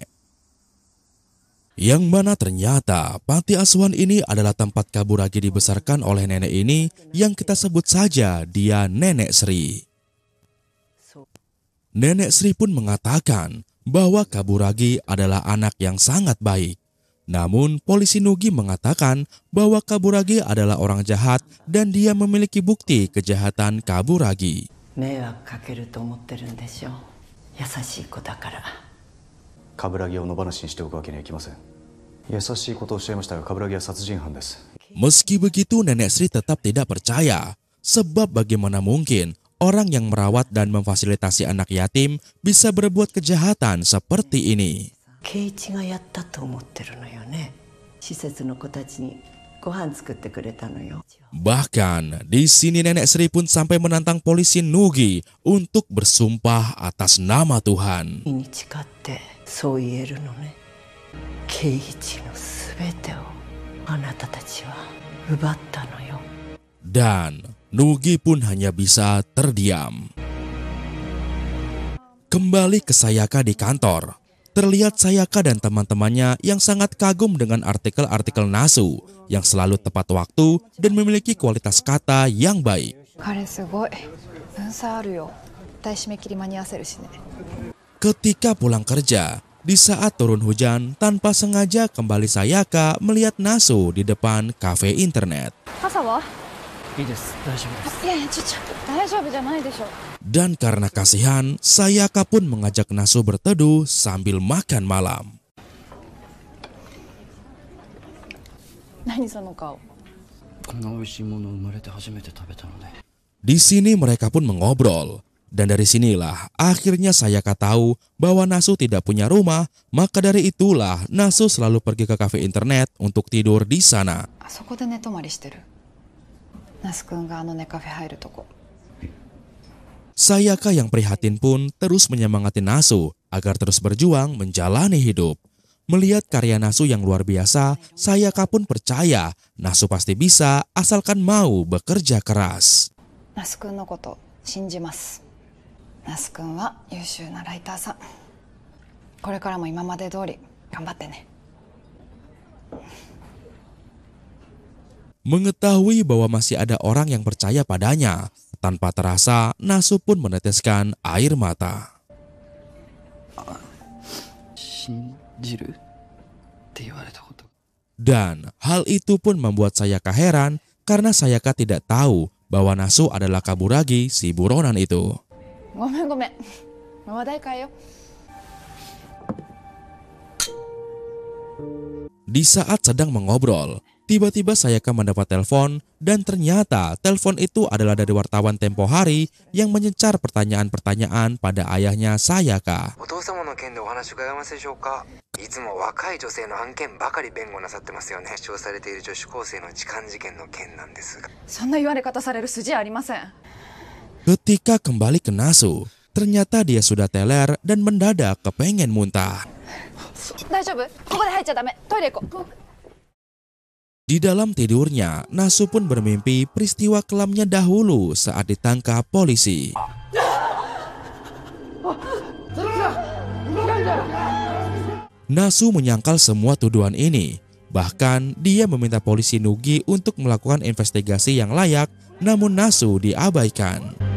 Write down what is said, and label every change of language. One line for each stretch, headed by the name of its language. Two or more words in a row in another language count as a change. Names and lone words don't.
Indonesian: Yang mana ternyata panti asuhan ini adalah tempat Kaburagi dibesarkan oleh nenek ini yang kita sebut saja dia Nenek Sri. Nenek Sri pun mengatakan bahwa Kaburagi adalah anak yang sangat baik. Namun polisi Nugi mengatakan bahwa Kaburagi adalah orang jahat dan dia memiliki bukti kejahatan Kaburagi.
Japanese: 迷惑かけると思ってるんでしょう。優しい子だから。冠城を野放しにしておくわけにはいきません。優しいことをおっしゃいましたが、冠城は殺人犯です。
Indonesian: Meski begitu, Nenek Sri tetap tidak percaya. Sebab bagaimana mungkin orang yang merawat dan memfasilitasi anak yatim bisa berbuat kejahatan seperti ini.
Japanese: 圭一がやったと思ってるのよね。施設の子たちにご飯作ってくれたのよ。
Indonesian: Bahkan di sini Nenek Sri pun sampai menantang polisi Nugi untuk bersumpah atas nama Tuhan.
Japanese: に誓ってそう言えるのね。圭一のすべてをあなたたちは奪ったのよ。
Indonesian: Dan Nugi pun hanya bisa terdiam. Kembali ke Sayaka di kantor. Terlihat Sayaka dan teman-temannya yang sangat kagum dengan artikel-artikel Nasu yang selalu tepat waktu dan memiliki kualitas kata yang baik.
Japanese: 彼すごい。文才あるよ。絶対締め切り間に合わせるしね。
Indonesian: Ketika pulang kerja, di saat turun hujan, tanpa sengaja kembali Sayaka melihat Nasu di depan kafe internet.
Japanese: 傘は？いいです。大丈夫です。いやいや、大丈夫じゃないでしょ。
Indonesian: Dan karena kasihan, Sayaka pun mengajak Nasu berteduh sambil makan malam.
Japanese: 何その顔。こんな美味しいもの生まれて初めて食べたので。
Indonesian: Di sini mereka pun mengobrol. Dan dari sinilah akhirnya Sayaka tahu bahwa Nasu tidak punya rumah, maka dari itulah Nasu selalu pergi ke kafe internet untuk tidur di sana.
Japanese: あそこで寝泊まりしてる。ナスくんがあのネカフェ入るとこ。
Indonesian: Sayaka yang prihatin pun terus menyemangati Nasu agar terus berjuang menjalani hidup. Melihat karya Nasu yang luar biasa, Sayaka pun percaya Nasu pasti bisa asalkan mau bekerja keras.
Japanese: ナスくんのこと信じます。ナスくんは優秀なライターさん。これからも今まで通り頑張ってね。
Indonesian: Mengetahui bahwa masih ada orang yang percaya padanya, tanpa terasa Nasu pun meneteskan air mata.
Japanese: 信じるって言われたこと。
Indonesian: Dan hal itu pun membuat Sayaka heran karena Sayaka tidak tahu bahwa Nasu adalah Kaburagi si buronan itu.
Japanese: ごめんごめん。話題変えよ。
Indonesian: Di saat sedang mengobrol, tiba-tiba Sayaka mendapat telepon dan ternyata telepon itu adalah dari wartawan Tempo Hari yang menyecar pertanyaan-pertanyaan pada ayahnya Sayaka.
Japanese: お父様の件でお話伺えますでしょうか。いつも若い女性の案件ばかり弁護なさってますよね。主張されている女子高生の痴漢事件の件なんですが。そんな言われ方される筋合いありません。
Indonesian: Ketika kembali ke Nasu, ternyata dia sudah teler dan mendadak kepengen muntah.
Japanese: 大丈夫？ここで入っちゃダメ。トイレ行こう。
Indonesian: Di dalam tidurnya, Nasu pun bermimpi peristiwa kelamnya dahulu saat ditangkap polisi. Nasu menyangkal semua tuduhan ini. Bahkan dia meminta polisi Nugi untuk melakukan investigasi yang layak, namun Nasu diabaikan.